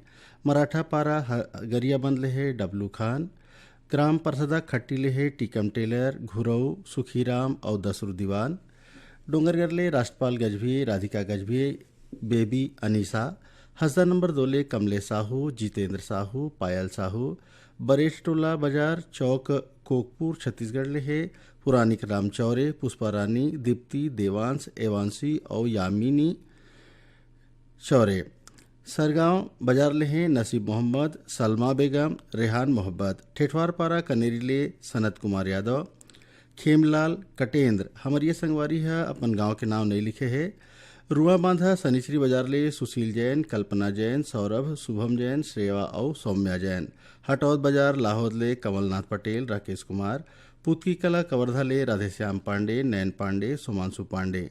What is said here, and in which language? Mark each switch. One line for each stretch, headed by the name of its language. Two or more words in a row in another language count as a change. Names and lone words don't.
Chhattisgarhi: मराठा पारा गरिया बंद ले है डब्लू खान, ग्राम परसदा खट्टी ले है टीकम टेलर, घुरऊ सुखीराम और दसरू दीवान, डोंगरगर ले राष्ट्रपाल गजभिये, राधिका गजभिये, बेबी अनीसा, हसदा नंबर 2 ले कमले साहू, जितेंद्र साहू, पायल साहू, बरेठ टोला बाजार चौक कोकपुर छत्तीसगढ़ ले है पुरानी राम चौरे, पुष्पा रानी, दीप्ति, देवांश, एवांशी और यामिनी चौरे। सरगांव बाजार ले हैं नसीब मोहम्मद, सलमा बेगम, रेहान मोहब्बत, ठेठवार पारा कनेरी ले सनत कुमार यादव, खेमलाल कटेंद्र। हमारे ये संगवारी है अपन गांव के नाम नहीं लिखे है। रुआ बांधा सनीचरी बाजार ले सुशील जैन, कल्पना जैन, सौरभ, शुभम जैन, श्रेया और सौम्या जैन। हटौद बाजार लाहौद ले कमलनाथ पटेल, राकेश कुमार, पुतकी कला कवर्धा ले राधेश्याम पांडे, नैन पांडे, सुमांशु पांडे।